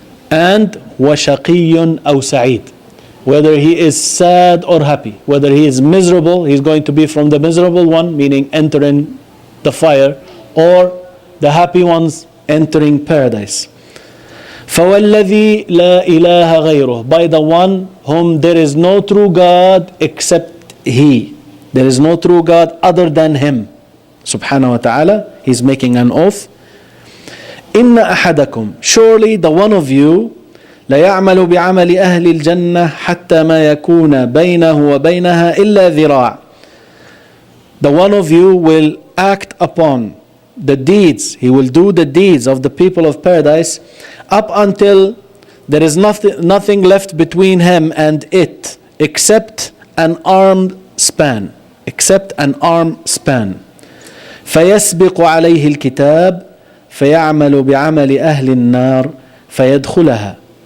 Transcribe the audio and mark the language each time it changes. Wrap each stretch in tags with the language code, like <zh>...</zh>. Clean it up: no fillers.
<en>And</en> <ar>وَشَقِيٌّ أَوْ سَعِيدٌ,</ar> <en>whether he is sad or happy, whether he is miserable, he's going to be from the miserable one, meaning entering the fire, or the happy ones entering paradise.</en> <ar>فَوَالَّذِي لَا إِلَهَ غَيْرُهُ,</ar> <en>by the one whom there is no true God except He. There is no true God other than Him. Subhanahu wa ta'ala, He's making an oath.</en> <ar>إِنَّ أَحَدَكُمْ,</ar> <en>surely the one of you,</en> <ar>لَيَعْمَلُ بِعَمَلِ أَهْلِ الْجَنَّةِ حَتَّى مَا يَكُونَ بَيْنَهُ وَبَيْنَهَا إِلَّا ذِرَاعٌ.</ar> <en>The one of you will act upon the deeds, he will do the deeds of the people of paradise up until there is nothing left between him and it except an arm span. Except an arm span.</en> <ar>فَيَسْبِقُ عَلَيْهِ الْكِتَابِ فَيَعْمَلُ بِعَمَلِ أَهْلِ النَّارِ فَيَدْخُلَهَا.</ar>